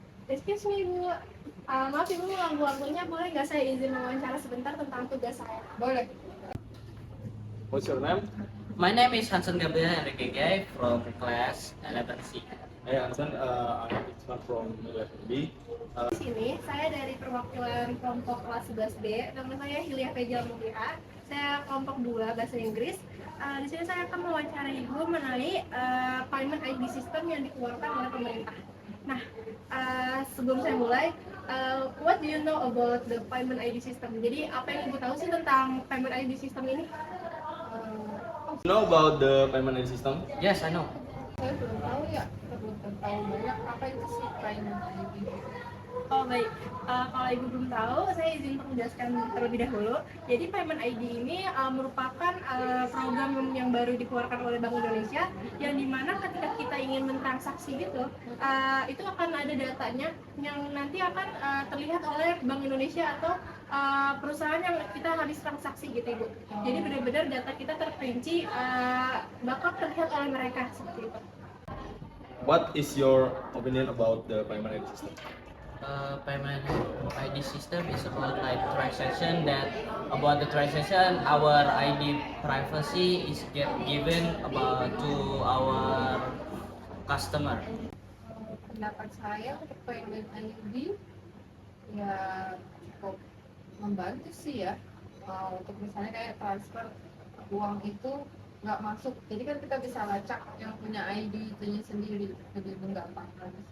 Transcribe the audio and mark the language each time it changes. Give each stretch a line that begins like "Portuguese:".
English: Excuse me,
Indonesian: Bu. Maaf Ibu mengganggu waktunya, boleh nggak saya izin wawancara sebentar tentang tugas saya? Boleh.
English: What's your name? My name is Hansen Gabriel Enrique from class 11C. Hey Hansen, I'm Isman from 11B.
Indonesian: Di sini saya dari perwakilan kelompok kelas 11B. Nama saya Hilya Fejal Mulia. Saya kelompok 2 bahasa Inggris. Di sini saya akan mewawancarai Ibu mengenai payment ID system yang dikeluarkan oleh pemerintah. Nah, sebelum saya mulai,
English: what do you know about the payment ID system?
Indonesian: Jadi apa yang Ibu tahu sih tentang payment ID system ini?
English: You know about the payment ID system? Yes, I know.
Indonesian: Saya belum tahu ya, belum tahu banyak apa itu sih payment ID. Oh baik, kalau Ibu belum tahu, saya izin untuk menjelaskan terlebih dahulu. Jadi payment ID ini merupakan program yang baru dikeluarkan oleh Bank Indonesia, yang dimana ketika kita ingin mentransaksi gitu, itu akan ada datanya yang nanti akan terlihat oleh Bank Indonesia atau perusahaan yang kita habis transaksi gitu Ibu. Jadi benar-benar data kita terperinci, bakal terlihat oleh mereka seperti itu.
English: What is your opinion about the payment ID system? Payment ID system is about like transaction about the transaction our ID privacy is given about to our customer.
Indonesian: Pendapat saya untuk payment ID ya cukup membantu sih ya. Untuk misalnya kayak transfer uang itu nggak masuk, jadi kan kita bisa lacak yang punya ID itunya sendiri, lebih menggampangkan.